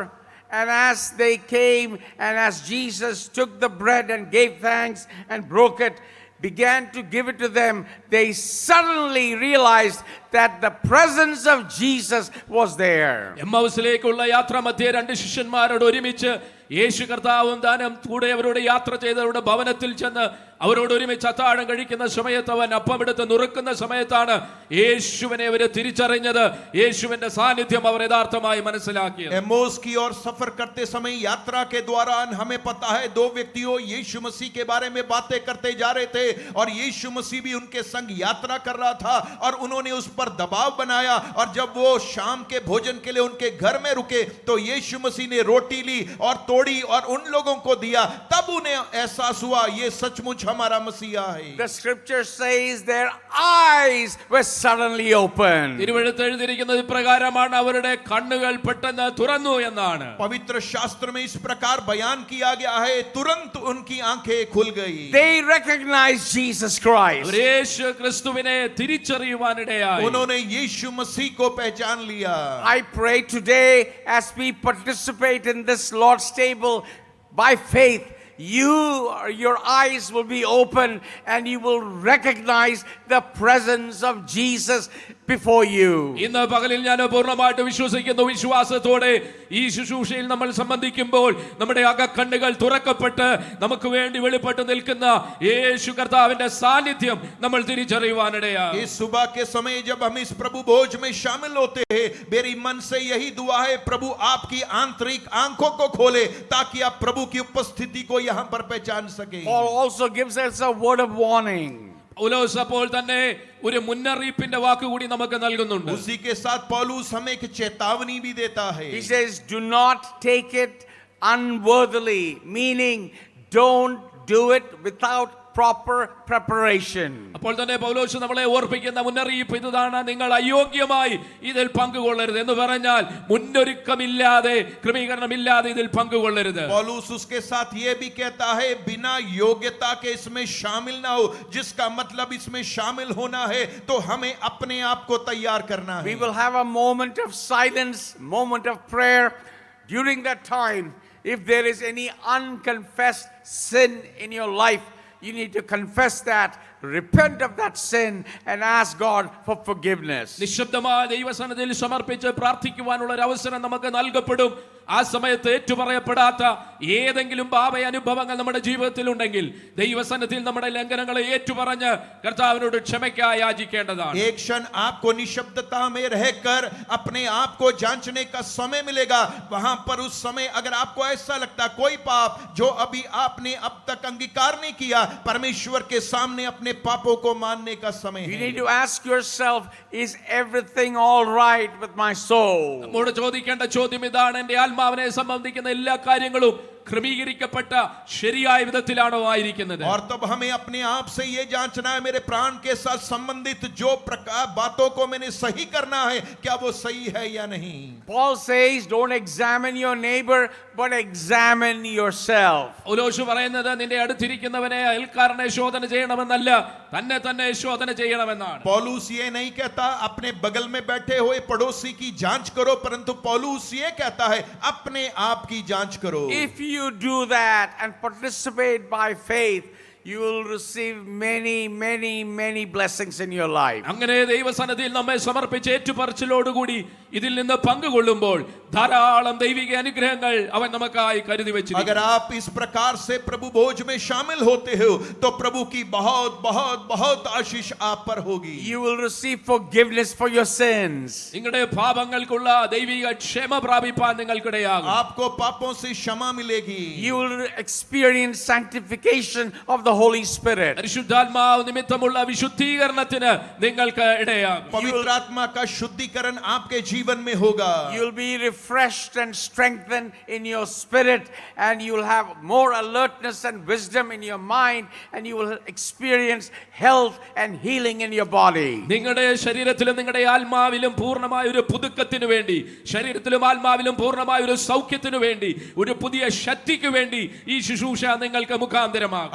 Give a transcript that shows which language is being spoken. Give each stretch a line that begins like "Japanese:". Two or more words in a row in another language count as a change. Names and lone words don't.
English: And as they came, and as Jesus took the bread and gave thanks and broke it, began to give it to them, they suddenly realized that the presence of Jesus was there.
Malayalam: എമ്മൗസിലേക്കുള്ള യാത്ര മധ്യേ രണ്ട് ശിഷ്യന്മാരോട് ഒരുമിച്ച് യേശു കർത്താവും താനും കൂടെ അവരോട് യാത്ര ചെയ്തവരുടെ ഭവനത്തിൽ ചെന്ന് അവരോട് ഒരുമിച്ച് അത്താഴം കഴിക്കുന്ന സമയത്ത് അവൻ അപ്പമെടുത്ത് നുറുക്കുന്ന സമയത്താണ് യേശുവിനെ അവർ തിരിച്ചറിഞ്ഞത്. യേശുവിന്റെ സാന്നിധ്യം അവർ യഥാർത്ഥമായി മനസ്സിലാക്കിയത്.
Hindi: एमोस की ओर सफर करते समय यात्रा के दौरान हमें पता है दो व्यक्तियों यीशु मसीह के बारे में बातें करते जा रहे थे और यीशु मसीह भी उनके संग यात्रा कर रहा था और उन्होंने उस पर दबाव बनाया और जब वो शाम के भोजन के लिए उनके घर में रुके तो यीशु मसीह ने रोटी ली और तोड़ी और उन लोगों को दिया. तब उन्हें एहसास हुआ ये सचमुच हमारा मसीहा है.
English: The scripture says their eyes were suddenly opened.
Malayalam: തിരുവെഴുത്ത് എഴുതിയിരിക്കുന്നത് ഇപ്രകാരമാണ്, അവരുടെ കണ്ണുകൾ പെട്ടെന്ന് തുറന്നു എന്നാണ്.
Hindi: पवित्र शास्त्र में इस प्रकार बयान किया गया है, तुरंत उनकी आंखें खुल गई.
English: They recognized Jesus Christ.
Malayalam: അവർ യേശു ക്രിസ്തുവിനെ തിരിച്ചറിയുവാനിടയായി.
Hindi: उन्होंने यीशु मसीह को पहचान लिया.
English: I pray today as we participate in this Lord's table by faith, your eyes will be open and you will recognize the presence of Jesus before you.
Malayalam: ഇന്ന് പകലിൽ ഞാൻ പൂർണ്ണമായിട്ട് വിശ്വസിക്കുന്നു, വിശ്വാസത്തോടെ ഈ ശുശ്രൂഷയിൽ നമ്മൾ സംബന്ധിക്കുമ്പോൾ നമ്മുടെ അകക്കണ്ണുകൾ തുറക്കപ്പെട്ട് നമുക്ക് വേണ്ടി വെളിപ്പെട്ട് നിൽക്കുന്ന യേശു കർത്താവിന്റെ സാന്നിധ്യം നമ്മൾ തിരിച്ചറിയുവാനിടയാണ്.
Hindi: इस सुबह के समय जब हम इस प्रभु भोज में शामिल होते हैं, मेरी मन से यही दुआ है, प्रभु आपकी आंतरिक आंखों को खोले ताकि आप प्रभु की उपस्थिति को यहाँ पर पहचान सके.
English: Paul also gives us a word of warning.
Malayalam: പൗലോസ് അപ്പോൾ തന്നെ ഒരു മുന്നറിയിപ്പിന്റെ വാക്ക് കൂടി നമുക്ക് നൽകുന്നുണ്ട്.
Hindi: उसी के साथ पौलुस हमें एक चेतावनी भी देता है.
English: He says, do not take it unworthily, meaning don't do it without proper preparation.
Malayalam: അപ്പോൾ തന്നെ പൗലോസ് നമ്മളെ ഓർപ്പിക്കുന്ന മുന്നറിയിപ്പ് ഇതാണ്: നിങ്ങൾ അയോഗ്യമായി ഇതിൽ പങ്കുകൊള്ളരുത് എന്ന് പറഞ്ഞാൽ മുന്നൊരുക്കമില്ലാതെ, ക്രമീകരണമില്ലാതെ ഇതിൽ പങ്കുകൊള്ളരുത്.
Hindi: पौलुस उसके साथ ये भी कहता है बिना योग्यता के इसमें शामिल ना हो, जिसका मतलब इसमें शामिल होना है तो हमें अपने आप को तैयार करना
English: We
Hindi: है.
English: will have a moment of silence, moment of prayer. During that time, if there is any unconfessed sin in your life, you need to confess that, repent of that sin, and ask God for forgiveness.
Malayalam: നിശബ്ദമായ ദൈവസന്നിധിയിൽ സമർപ്പിച്ച് പ്രാർത്ഥിക്കുവാനുള്ള ഒരു അവസരം നമുക്ക് നൽകപ്പെടും. ആ സമയത്ത് ഏറ്റുപറയപ്പെടാത്ത ഏതെങ്കിലും പാപ അനുഭവങ്ങൾ നമ്മുടെ ജീവിതത്തിൽ ഉണ്ടെങ്കിൽ ദൈവസന്നിധിയിൽ നമ്മുടെ ലംഘനങ്ങളെ ഏറ്റുപറഞ്ഞ് കർത്താവിനോട് ക്ഷമയ്ക്കായി യാചിക്കേണ്ടതാണ്.
Hindi: एक क्षण आपको निशब्दता में रहकर अपने आप को जांचने का समय मिलेगा. वहां पर उस समय अगर आपको ऐसा लगता कोई पाप जो अभी आपने अब तक अंगीकार नहीं किया, परमेश्वर के सामने अपने पापों को मानने का समय
English: You
Hindi: है.
English: need to ask yourself, is everything all right with my soul?
Malayalam: നമ്മോട് ചോദിക്കേണ്ട ചോദ്യം ഇതാണ്: എന്റെ ആത്മാവിനെ സംബന്ധിക്കുന്ന എല്ലാ കാര്യങ്ങളും ക്രമീകരിക്കപ്പെട്ട ശരിയായ വിധത്തിലാണോ ആയിരിക്കുന്നത്?
Hindi: और तब हमें अपने आप से ये जांचना है, मेरे प्राण के साथ संबंधित जो प्रकार बातों को मैंने सही करना है, क्या वो सही है या नहीं.
English: Paul says, don't examine your neighbor, but examine yourself.
Malayalam: പൗലോസ് പറയുന്നത് നിന്റെ അടുത്തിരിക്കുന്നവനെ അയൽക്കാരനെ ശോധന ചെയ്യണമെന്നല്ല, തന്നെ തന്നെ ശോധന ചെയ്യണമെന്നാണ്.
Hindi: पौलुस ये नहीं कहता अपने बगल में बैठे हुए पड़ोसी की जांच करो, परंतु पौलुस ये कहता है अपने आप की जांच करो.
English: If you do that and participate by faith, you will receive many blessings in your life.
Malayalam: അങ്ങനെ ദൈവസന്നിധിയിൽ നമ്മെ സമർപ്പിച്ച് ഏറ്റുപറച്ചിലോടുകൂടി ഇതിൽ നിന്ന് പങ്കുകൊള്ളുമ്പോൾ ധാരാളം ദൈവിക അനുഗ്രഹങ്ങൾ അവൻ നമുക്കായി കരുതി വെച്ചിരിക്കുന്നു.
Hindi: अगर आप इस प्रकार से प्रभु भोज में शामिल होते हो तो प्रभु की बहुत बहुत बहुत आशीष आप पर होगी.
English: You will receive forgiveness for your sins.
Malayalam: നിങ്ങളുടെ പാപങ്ങൾക്കുള്ള ദൈവിക ക്ഷമ പ്രാപിപ്പാൻ നിങ്ങൾക്കിടയാകും.
Hindi: आपको पापों से क्षमा मिलेगी.
English: You will experience sanctification of the Holy Spirit.
Malayalam: പരിശുദ്ധാത്മാവ് നിമിത്തമുള്ള വിശുദ്ധീകരണത്തിന് നിങ്ങൾക്ക് ഇടയാകും.
Hindi: पवित्र आत्मा का शुद्धिकरण आपके जीवन में होगा.
English: You will be refreshed and strengthened in your spirit, and you will have more alertness and wisdom in your mind, and you will experience health and healing in your body.
Malayalam: നിങ്ങളുടെ ശരീരത്തിലും നിങ്ങളുടെ ആത്മാവിലും പൂർണ്ണമായ ഒരു പുതുക്കത്തിനു വേണ്ടി, ശരീരത്തിലും ആത്മാവിലും പൂർണ്ണമായ ഒരു സൗഖ്യത്തിനു വേണ്ടി, ഒരു പുതിയ ശക്തിക്ക് വേണ്ടി ഈ ശുശ്രൂഷ നിങ്ങൾക്ക് മുഖാന്തരമാകും.